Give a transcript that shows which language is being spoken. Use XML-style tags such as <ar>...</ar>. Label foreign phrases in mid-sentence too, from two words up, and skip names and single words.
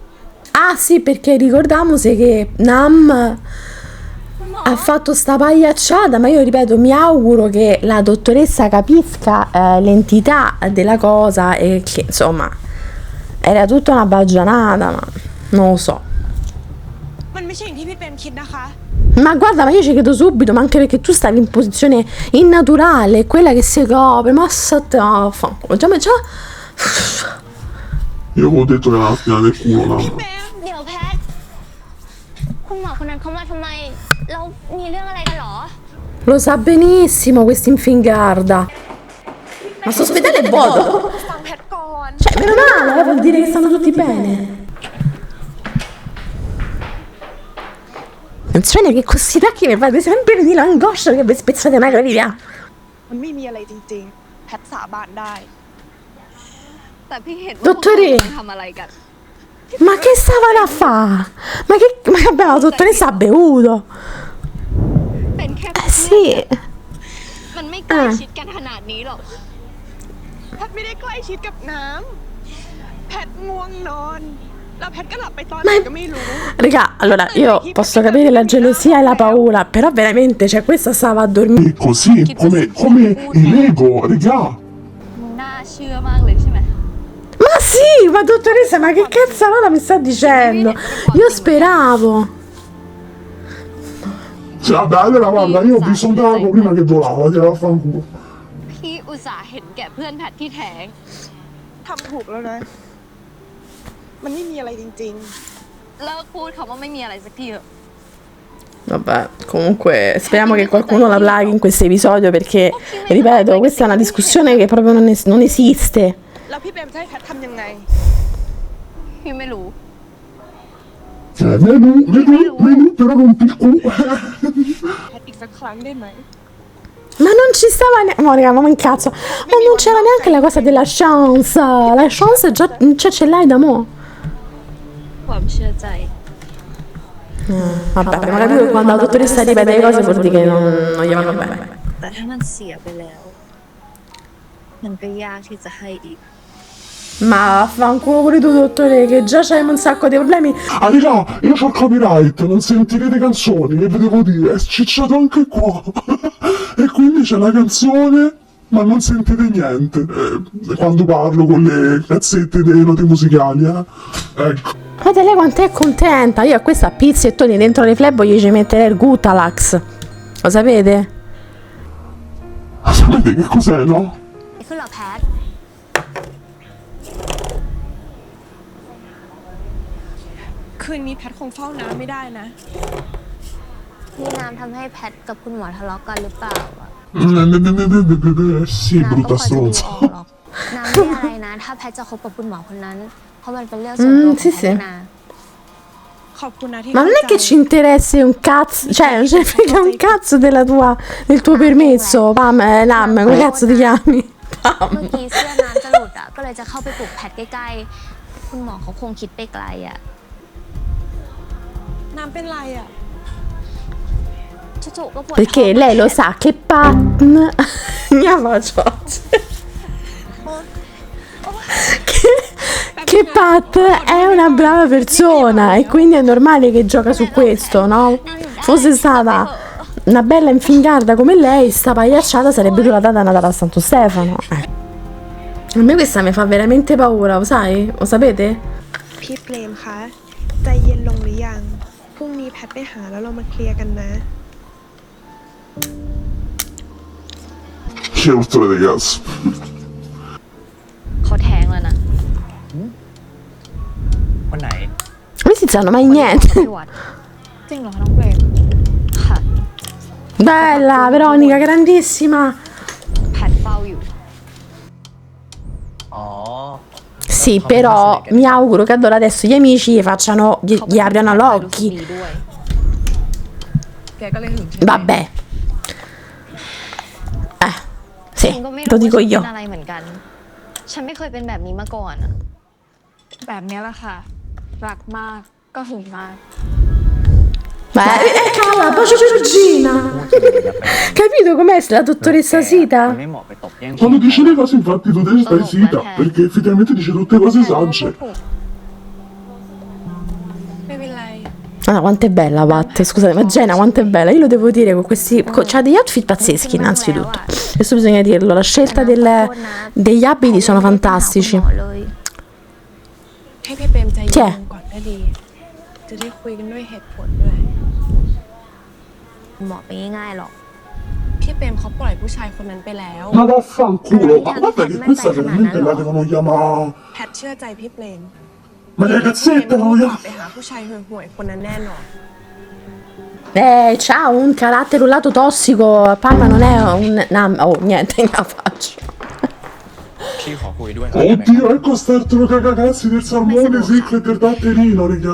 <it>Ah sì, perché ricordiamoci che Nam ha fatto sta pagliacciata, ma io ripeto, mi auguro che la dottoressa capisca l'entità della cosa, e che insomma era tutta una baggianata, ma non lo so. Ma guarda, ma io ci credo subito, ma anche perché tu stavi in posizione innaturale, quella che si copre, ma già io avevo detto che era la fine del culo, no?</it> <th>คุณหมอคนนั้นเขามาทำไมแล้วมีเรื่องอะไรกันหรอ</th> <it>Lo sa benissimo quest'infingarda. Ma sto ospedale è vuoto. Cioè, meno male, vuol dire che stanno tutti bene. Non so neanche che questi tacchi mi fate sempre venire l'angoscia che vi spezzate una gravità.</it> <th>มันไม่มีอะไรจริงๆแพทสาบานได้ แต่พี่เห็นว่า</th> <it>Dottore</it> <th>พวกเขาทำอะไรกัน</th> <it>Ma che stavano a fare? Ma vabbè, la dottoressa ha bevuto.</it> <th>เป็นแค่</th> <it>Sì.</it> <th>มันไม่ใกล้ชิดกันขนาดนี้หรอก แพทไม่ได้ใกล้ชิดกับน้ำแพทง่วงนอนแล้วแพทก็หลับไปตอนไหนก็ไม่รู้</th> <it>Raga, allora io posso capire la gelosia e la paura, però veramente, cioè questa stava a dormire. E così, come i Lego, regà.</it> <th>หน้า เชื่อมากเลยใช่ไหม</th> <it>Ma sì, ma dottoressa, ma che cazzarola mi sta dicendo? Io speravo. Cioè, vabbè, allora guarda, io ho visto un drago prima che volava, ti va a fanculo.</it> <th>พี่อุตส่าห์เห็นแก่เพื่อนแพทที่แท้ง ทำถูกแล้วนะ มันไม่มีอะไรจริง เลิกพูดคำว่าไม่มีอะไรสักทีเถอะ</th> <it>Vabbè, comunque speriamo che qualcuno la plaghi in questo episodio perché, ripeto, questa è una discussione che proprio non esiste.</it> <th>ๆ แล้วพี่เปรมจะให้แพททำยังไง พี่ไม่รู้</th> <it>Menù, però rompi il culo.</it> <th>แพทอีกสักครั้งได้ไหม</th> <it>Ma non ci stava neanche. Monica, ma incazzo. Ma non c'era neanche la cosa della chance. La chance già cioè, ce l'hai da mo'.</it> <th>ความเชื่อใจ</th> <it>Vabbè, abbiamo capito che quando la dottoressa ripete le cose vuol dire che non gli vanno bene.</it> <th>แต่ถ้ามันเสียไปแล้ว มันก็ยากที่จะให้อีก</th> <it>Ma vaffanculo pure tu, dottore, che già c'hai un sacco di problemi. Ah, raga, io c'ho il copyright, non sentirete canzoni, che vi devo dire, è scicciato anche qua. E quindi c'è la canzone, ma non sentite niente. Quando parlo con le cazzette delle note musicali, Ecco. Guardate lei quanto è contenta. Io a questa a pizzettoni dentro le flebo gli ci metterei il Gutalax. Lo sapete? Sapete che cos'è, no?</it> <th>ขึ้นเหรอแพท คืนนี้แพทคงเฝ้าน้ำไม่ได้นะ นี่น้ำทำให้แพทกับคุณหมอทะเลาะกันหรือเปล่าอะ</th> <it>Sì,</it> <th>น้ำก็</th> <it>brutta</it> <th>พอจะดูอ</th> <it>stronza.</it> <th>อกหรอกน้ำไม่อะไรนะ ถ้าแพทจะคบกับคุณหมอคนนั้น เพราะมันเป็นเรื่องส่วนตัวของ</th> <it>sì,</it> <th>แพ</th> <it>sì.</it> <th>ทนะ ขอบคุณนะที่</th> <it>Ma non è che ci interessi un cazzo, cioè non ce ne frega un cazzo del tuo permesso, Pam, Lam, come cazzo ti chiami?</it> <th>เมื่อกี้เสื้อน้ำจะหลุดอ่ะ ก็เลยจะเข้าไปปลุกแพทใกล้ๆ คุณหมอเขาคงคิดไปไกลอ่ะ น้ำเป็นไรอ่ะ จู่ๆก็ปวด</th> <it>Perché lei lo sa che Pat mia faccio che Pat è una brava persona e quindi è normale che gioca su questo, no? Fosse stata una bella infingarda come lei, sta pagliacciata sarebbe durata da Natale a Santo Stefano. A me questa mi fa veramente paura, lo sai? Lo sapete?</it> <th>พี่เปรมคะ ใจเย็นลงหรือยัง พรุ่งนี้แพทไปหาแล้วเรามาเคลียร์กันนะ</th> <it>Che urto di cazzo.</it> <th>เขาแท้งแล้วนะ วันไหน</th> <it>Questi sanno mai niente.</it> <th>ที่วัดจริงเหรอคะน้องเปรมค่ะ</th> <it>Bella, Veronica, grandissima.</it> <th>แพทเฝ้าอยู่ อ๋อ</th> <it>Sì, però mi auguro che allora adesso gli amici gli apriano</it> <th>รู้สึก</th> <it>l'occhi.</it> <th>ดีด้วย แกก็เลยหึงใช่ไหม</th> <it>Vabbè. Sì,</it> <th>ฉันก็ไม่</th> <it>lo</it> <th>รู้</th> <it>dico</it> <th>ว่าฉัน</th> <it>io.</it> <th>เป็นอะไรเหมือนกัน ฉันไม่เคยเป็นแบบนี้มาก่อนอะ แบบเนี้ยแหละค่ะ รักมากก็หึงมาก</th> <it>Cala, bacio Giorgina. Capito com'è la dottoressa</it> <th>มัน</th> <it>Sita?</it> <th>ไม่เหมาะไปตบแย่ง</th> <it>Quando dice le cose infatti tu te stai zitta, perché effettivamente dice tutte cose sagge.</it> <th>ไม่เป็นไร</th> <it>Ah, quanto è bella Pat, scusate, ma Jenna quanto è bella, io lo devo dire con questi, c'ha degli outfit pazzeschi innanzitutto, questo bisogna dirlo, la scelta degli abiti sono fantastici.</it> <th>หมอเลย ให้พี่เปรมใจเย็ แช่ นลงก่อนก็ดี จะได้คุยกันด้วยเหตุผลด้วย หมอไปง่ายๆหรอก พี่เปรมเขาปล่อยผู้ชายคนนั้นไปแล้ว</th> <it>Ma vaffanculo, ma guarda che questa veramente la devono chiamare.</it> <th>แพทเชื่อใจพี่เปรม</th> <it>Ma le cazzette non</it> <th>ก</th> <it>gli</it> <th>ลับไปหาผู้ชายห่วยๆคนนั้นแน่นอน</th> <it>C'ha un carattere, un lato tossico, Palma non è oh, niente, la faccio.</it> <th>พี่ขอคุยด้วยหน่อยได้ไหม</th> <it>Oddio, ecco startelo cagacazzi del salmone secco e del datterino, raga.</it>